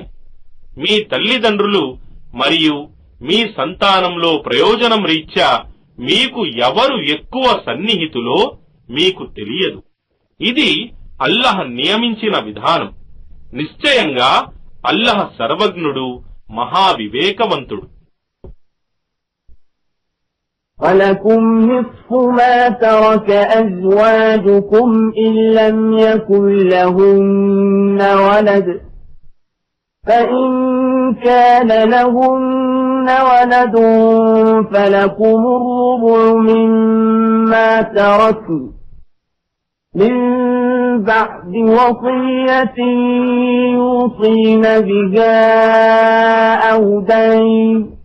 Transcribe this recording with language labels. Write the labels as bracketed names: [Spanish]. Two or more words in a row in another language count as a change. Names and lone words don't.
[Telugu] మీ తల్లిదండ్రులు మరియు మీ సంతానంలో ప్రయోజనం రీత్యా మీకు ఎవరు ఎక్కువ సన్నిహితులో మీకు తెలియదు. ఇది అల్లాహ్ నియమించిన విధానం. నిశ్చయంగా అల్లాహ్ సర్వజ్ఞుడు, మహావివేకవంతుడు. [Arabic] وَلَكُمْ نِصْفُ مَا تَرَكَ أَزْوَاجُكُمْ إِن لَّمْ يَكُن لَّهُنَّ وَلَدٌ فَإِن كَانَ لَهُنَّ وَلَدٌ فَلَكُمُ الرُّبُعُ مِمَّا تَرَكْنَ مِن بَعْدِ وَصِيَّةٍ يُوصِينَ بِهَا أَوْ دَيْنٍ